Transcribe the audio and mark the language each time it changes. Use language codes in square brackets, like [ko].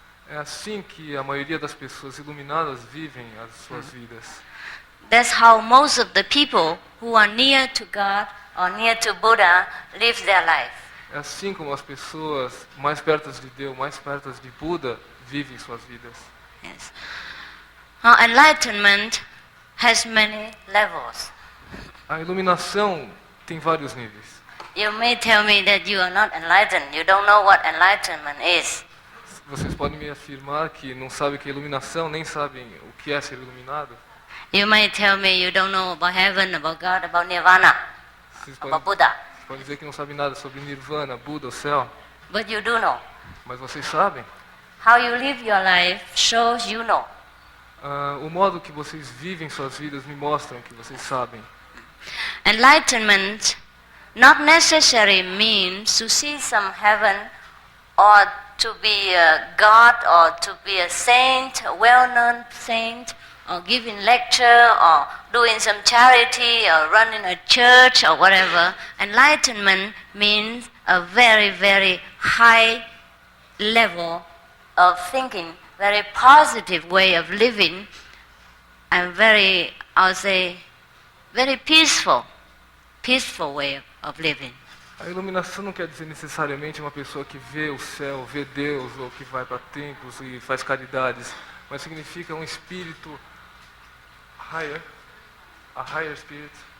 [pt] É assim que a maioria das pessoas iluminadas vivem as suas vidas. [en] That's how most of the people who are near to God or near to Buddha live their life. [pt] É assim como as pessoas mais perto de Deus, mais perto de Buda, vivem suas vidas. [en] Yes. Enlightenment has many levels. [pt] A iluminação tem vários níveis. [en] You may tell me that you are not enlightened. You don't know what enlightenment is. [pt] Vocês podem me afirmar que não sabem o que é iluminação, nem sabem o que é ser iluminado. [en] You may tell me you don't know about heaven, about God, about nirvana, about Buddha. [pt] Podem dizer que não sabem nada sobre Nirvana, Buda, o céu. [en] But you do know. [pt] Mas vocês sabem. [en] How you live your life shows you know. [pt] O modo que vocês vivem suas vidas me mostram que vocês sabem. [en] Enlightenment not necessarily means to see some heaven or to be a god or to be a saint, a well-known saint, or giving lecture or doing some charity or running a church or whatever. Enlightenment means a very, very high level of thinking, very positive way of living, and very, I would say, very peaceful way of living. [pt] A iluminação não quer dizer necessariamente uma pessoa que vê o céu, vê Deus, ou que vai para templos e faz caridades, mas significa um espírito [en] higher, a higher spirit.